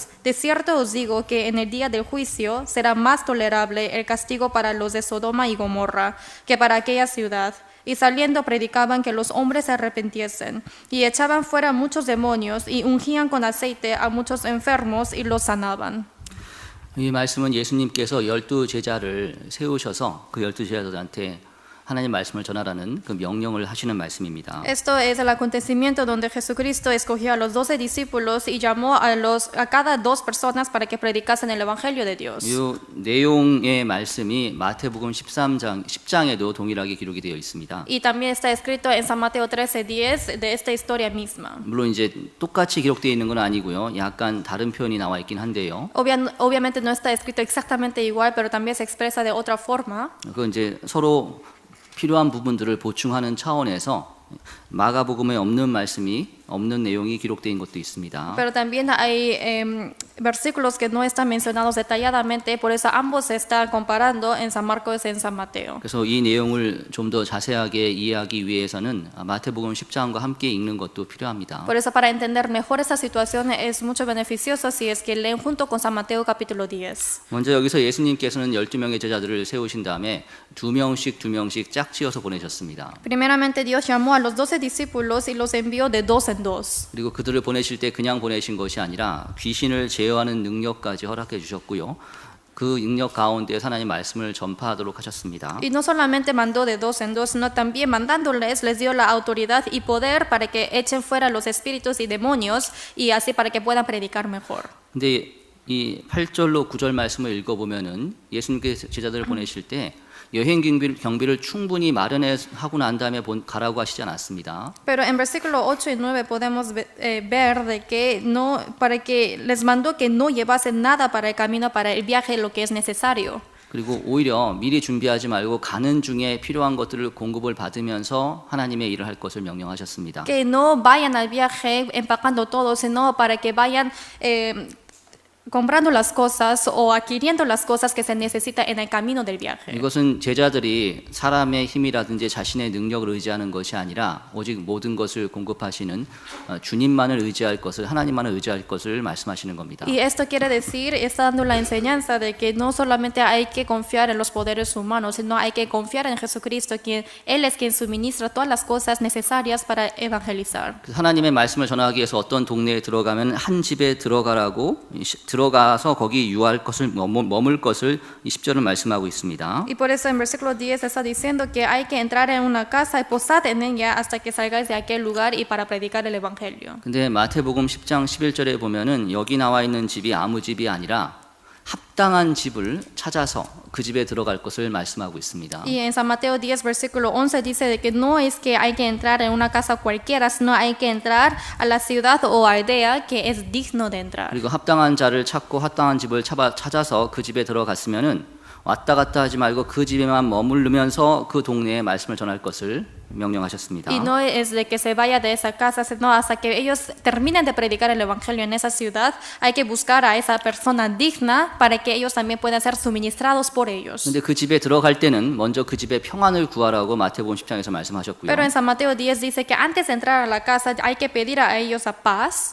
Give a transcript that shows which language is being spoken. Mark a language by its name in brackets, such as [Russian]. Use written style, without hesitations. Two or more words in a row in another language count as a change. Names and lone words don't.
[Spanish] De cierto os digo que en el día del juicio será más tolerable el castigo para los de Sodoma y Gomorra que para aquella ciudad. Y saliendo predicaban que los hombres se arrepintiesen, y echaban fuera muchos demonios, y ungían con aceite a muchos enfermos, y los sanaban. [Korean] 이 말씀은 예수님께서 12 제자를 세우셔서 그 12 제자들한테 하나님 말씀을 전하라는 그 명령을 하시는 말씀입니다. [Spanish] Esto es el acontecimiento donde Jesucristo escogió a los 12 discípulos y llamó a cada dos personas para que predicasen el evangelio de Dios. [Korean] 이 내용의 말씀이 마태복음 10장에도 동일하게 기록이 되어 있습니다. [Spanish] Y también está escrito en San Mateo 13:10 de esta historia misma. [Korean] 물론 이제 똑같이 기록되어 있는 건 아니고요. 약간 다른 표현이 나와 있긴 한데요. [Spanish] Obviamente no está escrito exactamente igual, pero también se expresa de otra forma. [Korean] 그 이제 서로 필요한 부분들을 보충하는 차원에서 마가복음에 없는 내용이 기록된 것도 있습니다. [Spanish] Pero también hay versículos que no están mencionados detalladamente, por eso ambos se están comparando en San Marcos y en San Mateo. [Korean] 그래서 이 내용을 좀 더 자세하게 이해하기 위해서는 마태복음 10장과 함께 읽는 것도 필요합니다. [Spanish] Por eso para entender mejor esta situación es mucho beneficioso si es que leen junto con San Mateo capítulo 10. [Korean] 먼저 여기서 예수님께서는 12명의 제자들을 세우신 다음에 두 명씩 짝지어서 보내셨습니다. [Spanish] Primeramente Dios llamó a los 12 discípulos y los envió de dos en dos. [Korean] 그리고 그들을 보내실 때 그냥 보내신 것이 아니라 귀신을 제어하는 능력까지 허락해 주셨고요. 그 능력 가운데 하나님 말씀을 전파하도록 하셨습니다. [Spanish] Y no solamente mandó de dos en dos, sino también mandándoles les dio la autoridad y poder para que echen fuera los espíritus y demonios y así para que puedan predicar mejor. [Korean] 근데 이 8절로 9절 말씀을 읽어보면은 예수님께서 제자들을 보내실 때 여행 경비를 충분히 마련하고 난 다음에 가라고 하시지 않았습니다. [Spanish] Pero en versículo 8 y 9 podemos ver de que no, para que les mandó que no llevasen nada para el camino, para el viaje, lo que es necesario. [Korean] 그리고 오히려 미리 준비하지 말고 가는 중에 필요한 것들을 공급을 받으면서 하나님의 일을 할 것을 명령하셨습니다. [Spanish] Que no vayan al viaje empacando todo, sino para que vayan comprando las cosas o adquiriendo las cosas que se necesita en el camino del viaje. [Korean] 이것은 제자들이 사람의 힘이라든지 자신의 능력을 의지하는 것이 아니라 오직 모든 것을 공급하시는 주님만을 의지할 것을, 하나님만을 의지할 것을 말씀하시는 겁니다. [Spanish] Y esto quiere decir, está dando la enseñanza de que no solamente hay que confiar en los poderes humanos, sino hay que confiar en Jesucristo, quien Él es quien suministra todas las cosas necesarias para evangelizar. [Korean] 하나님의 말씀을 전하기 위해서 어떤 동네에 들어가면 한 집에 들어가라고 들어가서 거기 유할 것을 머물 것을 이 10절은 말씀하고 있습니다. [Spanish] Y por eso en versículo 10 está diciendo que hay que entrar en una casa y posad en ella hasta que salgáis de aquel lugar y para predicar el evangelio. [Korean] 근데 마태복음 10장 11절에 보면은 여기 나와 있는 집이 아무 집이 아니라 합당한 집을 찾아서 그 집에 들어갈 것을 말씀하고 있습니다. [Spanish] Y en San Mateo 10 versículo 11 dice de que no es que hay que entrar en una casa cualquiera, sino hay que entrar a la ciudad o aldea que es digno de entrar. [Korean] 그리고 합당한 자를 찾고 합당한 집을 찾아서 그 집에 들어갔으면은 왔다 갔다 하지 말고 그 집에만 머무르면서 그 동네에 말씀을 전할 것을 명령하셨습니다. [Spanish] Y no es de que se vaya de esa casa, sino hasta que ellos terminen de predicar el evangelio en esa ciudad, hay que buscar a esa persona digna para que ellos también puedan ser suministrados por ellos. [Korean] 근데 그 집에 들어갈 때는 먼저 그 집에 평안을 구하라고 마태복음 10장에서 말씀하셨고요. [Spanish] Pero en San Mateo 10 dice que antes de entrar a la casa hay que pedir a ellos a paz.